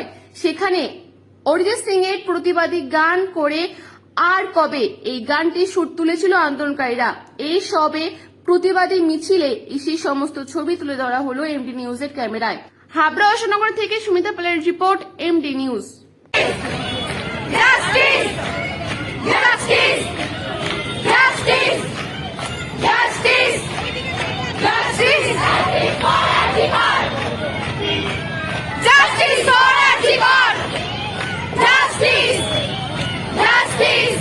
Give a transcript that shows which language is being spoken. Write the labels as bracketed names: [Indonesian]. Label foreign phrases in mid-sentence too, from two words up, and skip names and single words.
[Bangla] সেখানে অরিজিৎ সিং এর প্রতিবাদী গান করে আর কবে, এই গানটি সুর তুলেছিল আন্দোলনকারীরা। এই সবে প্রতিবাদী মিছিলে সেই সমস্ত ছবি তুলে ধরা হলো এমডি নিউজের ক্যামেরায়। হাবড়া অশোকনগর থেকে সুমিতা পালের রিপোর্ট, এমডি নিউজ। [English] Justice! Justice! Justice! Justice! Justice! Justice for Archibald! Justice! Justice!